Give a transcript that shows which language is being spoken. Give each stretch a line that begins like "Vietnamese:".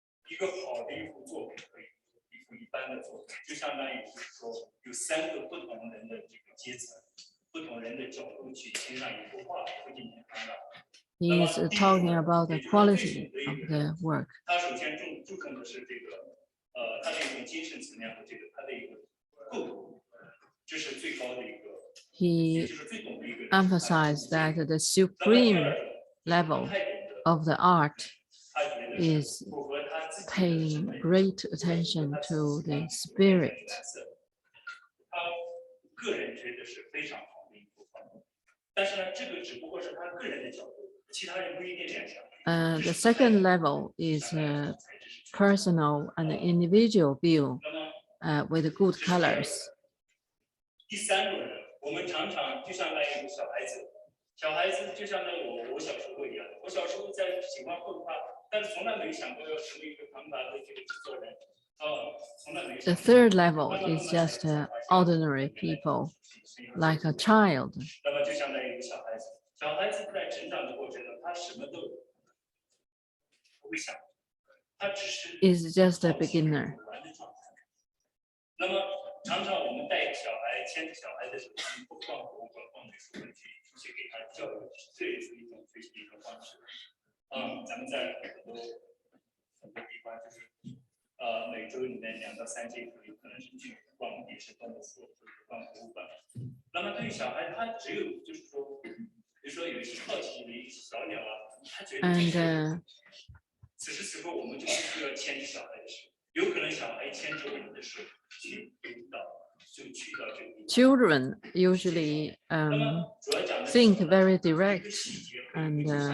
Chinese: 一个好的一幅作品和一幅一般的作品，就相当于是说有3个不同人的这个阶层、不同人的角度去欣赏一幅画，会进行判断。
English: He is talking about the quality of the work.
Chinese: 他首先注重的是这个，他的一种精神层面和这个他的一个构图，这是最高的一个。
English: He emphasized that the supreme level of the art is paying great attention to the spirit.
Chinese: 他个人觉得是非常好的一幅画，但是呢，这个只不过是他个人的角度。
English: The second level is personal and individual view with good colors.
Chinese: 第三个人，我们常常就像那一个小孩子，小孩子就像那我小时候一样，我小时候在喜欢绘画，但是从来没想过要成为一个唐卡的这个制作人，从来没。
English: The third level is just ordinary people, like a child.
Chinese: 那么就像那一个小孩子。小孩子在成长的过程中，他什么都不会想，他只是
English: is just a beginner.
Chinese: 那么常常我们带小孩牵着小孩的手，不逛博物馆、逛美术馆去给他教育，这也是一种学习的一种方式。咱们在很多地方就是，每周里面2到3节课，有可能是去逛也是动物所，或者逛博物馆。那么对于小孩，他只有就是说。比如说有一些好奇的一些小鸟啊，他觉得此时此刻我们就不需要牵着小孩的手，有可能小孩牵着我们的手去到这个。
English: Children usually think very direct and